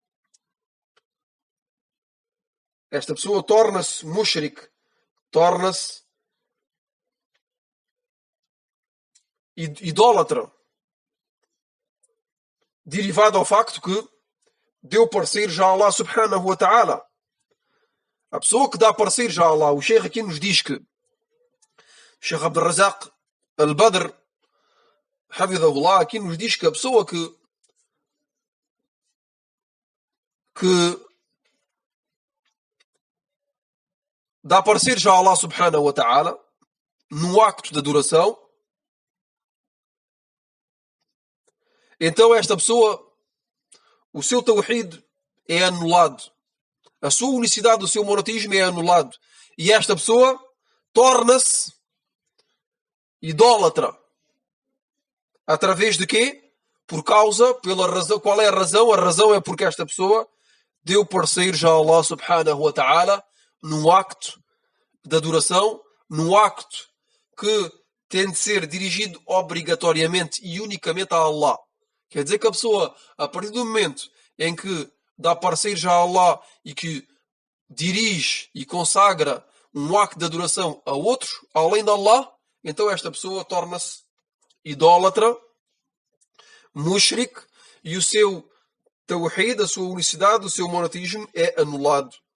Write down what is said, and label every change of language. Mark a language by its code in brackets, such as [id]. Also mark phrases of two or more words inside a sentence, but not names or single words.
[pt] Esta pessoa torna-se mushrik, torna-se idólatra, derivado ao facto que deu parceiros a Allah [ar] سبحانه وتعالى. [pt] A pessoa que dá parceiros a Allah, o Sheikh aqui nos diz que Sheikh Abdul Razak al-Badr Hafidhahullah aqui nos diz que a pessoa que dá parceiros a Allah [ar] سبحانه وتعالى [pt] no acto de adoração, então esta pessoa, o seu tawhid é anulado, a sua unicidade, o seu monoteísmo é anulado, e esta pessoa torna-se idólatra. Através de quê? Pela razão. Qual é a razão? A razão é porque esta pessoa deu parceiros a Allah [ar] سبحانه وتعالى [pt] num acto de adoração, num acto que tem de ser dirigido obrigatoriamente e unicamente a Allah. Quer dizer que a pessoa, a partir do momento em que dá parceiros a Allah e que dirige e consagra um acto de adoração a outros, além de Allah, então esta pessoa torna-se idólatra, mushrik, e o seu tawhid, a sua unicidade, o seu monoteísmo é anulado.